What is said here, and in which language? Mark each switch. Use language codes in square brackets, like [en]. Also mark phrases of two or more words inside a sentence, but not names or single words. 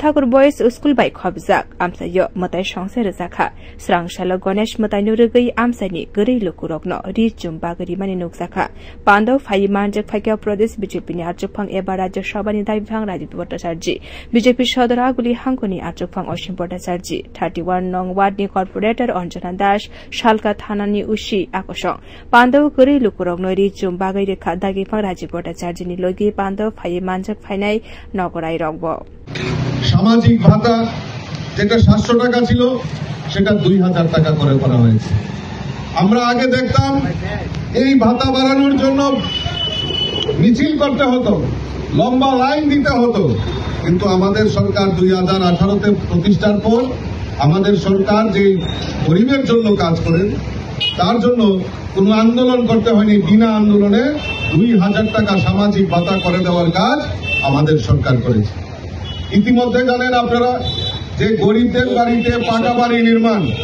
[trp] Thakur Boys School by Khobjak Amsayo Matai Shangse Rezakha Srangshala Ganesh Matai Nurugai Amsani Gari Lukurokno Ri Jumba Gari Mani Nuksakha Pando Phai Manjak Phakya Pradesh BJP ni Archupang Eba Rajya Sabha ni Daibhang Rajiv Bhattacharjee BJP Sodoraguli Hangkoni Archupang Oshim Bhattacharjee 31 Nong Ward ni Corporator Anjana Das Shalka Thanani Ushi Akosong Pando Guri Lukurok Nori Jumbagai Rekha Dagipang Rajiv Bhattacharjee ni Logi Pando Phai Manjak Phainai Nogorai Rogbo [bn] সামাজিক ভাতা যেটা 700 টাকা ছিল সেটা 2000 টাকা করে করা হয়েছে আমরা আগে দেখতাম এই ভাতা বাড়ানোর জন্য মিছিল করতে হতো লম্বা লাইন দিতে হতো কিন্তু আমাদের সরকার 2018 তে প্রতিষ্ঠার পর আমাদের সরকার যে গরিবের জন্য কাজ করেন তার জন্য কোনো আন্দোলন করতে হয়নি বিনা আন্দোলনে 2000 টাকা সামাজিক ভাতা করে দেওয়ার কাজ আমাদের সরকার করেছে ইতিমধ্যে জানেন আপনারা যে গরিবদের বাড়িতে পাকা বাড়ি নির্মাণ